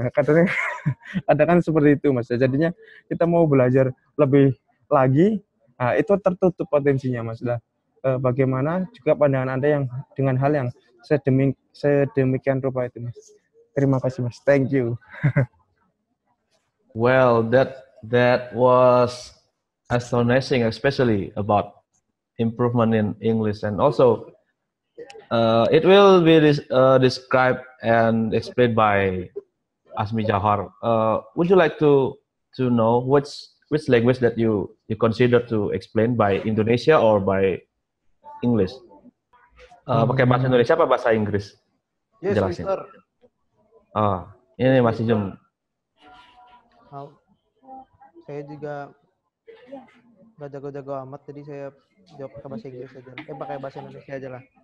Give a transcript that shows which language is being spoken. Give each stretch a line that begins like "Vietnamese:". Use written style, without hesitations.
Indonesian: Kadang kan seperti itu mas. Jadinya kita mau belajar lebih lagi, nah, itu tertutup potensinya mas. Nah, bagaimana juga pandangan Anda yang dengan hal yang sedemikian rupa itu mas? Terima kasih mas.
English: Thank you. Well, that was astonishing, especially about improvement in English, and also it will be described and explained by Asmi Jahar. Would you like to know which language that you consider to explain, by Indonesia or by English?
Indonesian: Pakai bahasa Indonesia apa bahasa Inggris?
English: Yes,
Indonesian: Jelasin.
English: Mister.
Indonesian: Ini Mas Ijum. Saya juga nggak jago-jago amat, jadi saya jawab pakai bahasa Inggris aja. Pakai bahasa Indonesia aja lah.